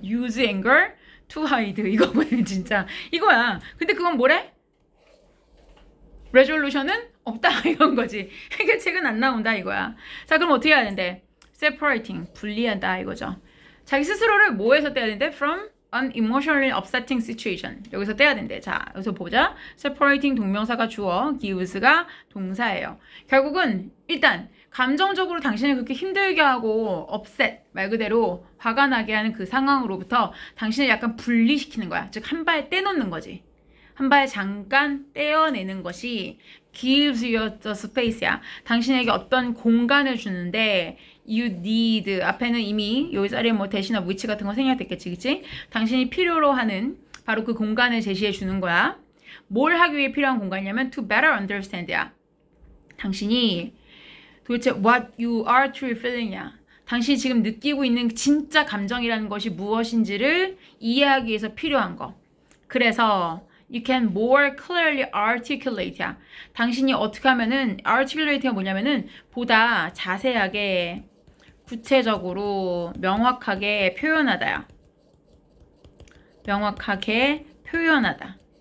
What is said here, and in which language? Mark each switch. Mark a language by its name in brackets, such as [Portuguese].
[English] use anger to hide. [Korean] 이거거든 진짜. 이거야. 근데 그건 뭐래? resolution은 없다 이런 거지. 해결책은 안 나온다 이거야. 자 그럼 어떻게 해야 되는데? separating. 분리한다 이거죠. 자기 스스로를 뭐에서 떼야 되는데? [English] from an emotionally upsetting situation. [Korean] 여기서 떼야 된대. 자, 여기서 보자. separating 동명사가 주어, gives가 동사예요. 결국은 일단 감정적으로 당신을 그렇게 힘들게 하고 upset, 말 그대로 화가 나게 하는 그 상황으로부터 당신을 약간 분리시키는 거야. 즉, 한 발 떼놓는 거지. 한 발 잠깐 떼어내는 것이 [English] gives you the space [Korean] 야. 당신에게 어떤 공간을 주는데 [English] you need [Korean] 앞에는 이미 여기 자리에 뭐 대신어 which 같은 거 생략됐겠지, 그치? 당신이 필요로 하는 바로 그 공간을 제시해 주는 거야. 뭘 하기 위해 필요한 공간이냐면 [English] to better understand [Korean] 야. 당신이 도대체 [English] what you are truly feeling이야. [Korean] 당신이 지금 느끼고 있는 진짜 감정이라는 것이 무엇인지를 이해하기 위해서 필요한 거. [English] 그래서 you can more clearly articulate야. [Korean] 당신이 어떻게 하면은 articulate가 뭐냐면은 보다 자세하게 구체적으로 명확하게 표현하다야. 명확하게 표현하다.